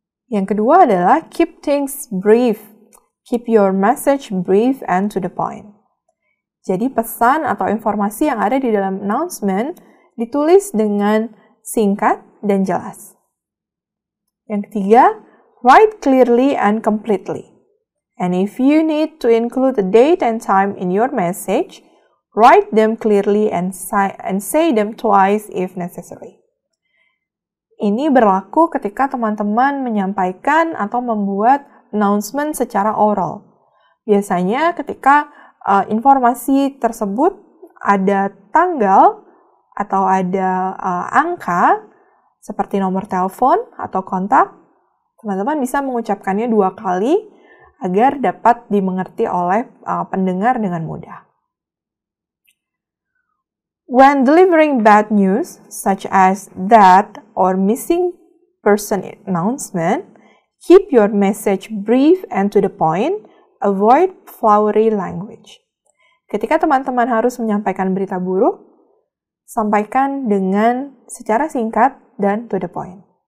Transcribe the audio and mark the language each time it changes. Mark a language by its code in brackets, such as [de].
[id] Yang kedua adalah [en] keep things brief. Keep your message brief and to the point. [id] Jadi pesan atau informasi yang ada di dalam announcement ditulis dengan singkat dan jelas. Yang ketiga, [en] write clearly and completely. And if you need to include the date and time in your message, write them clearly and say them twice if necessary. [id] Ini berlaku ketika teman-teman menyampaikan atau membuat announcement secara oral. Biasanya ketika informasi tersebut ada tanggal atau ada angka seperti nomor telepon atau kontak, teman-teman bisa mengucapkannya 2 kali agar dapat dimengerti oleh pendengar dengan mudah. [en] When delivering bad news, such as death or missing person announcement, keep your message brief and to the point. Avoid flowery language. [id] Ketika teman-teman harus menyampaikan berita buruk, sampaikan dengan secara singkat dan to the point.